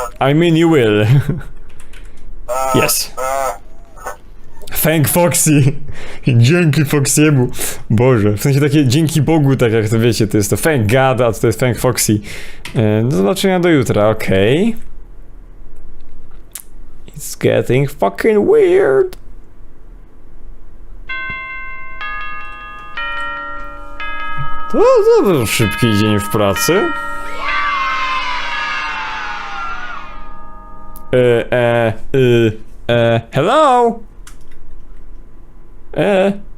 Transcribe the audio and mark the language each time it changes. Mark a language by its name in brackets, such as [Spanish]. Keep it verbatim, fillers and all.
[English] I mean you will. Yes. Thank Foxy. [Polish] Dzięki Foxiemu. Boże, w sensie takie dzięki Bogu, tak jak to wiecie, to jest to [English] thank God, [Polish] a to jest [English] thank Foxy. [Polish] Eee, do zobaczenia do jutra, okej. [English] Okay. It's getting fucking weird. [Polish] To, to był szybki dzień w pracy. E, e, e, e, hello? E.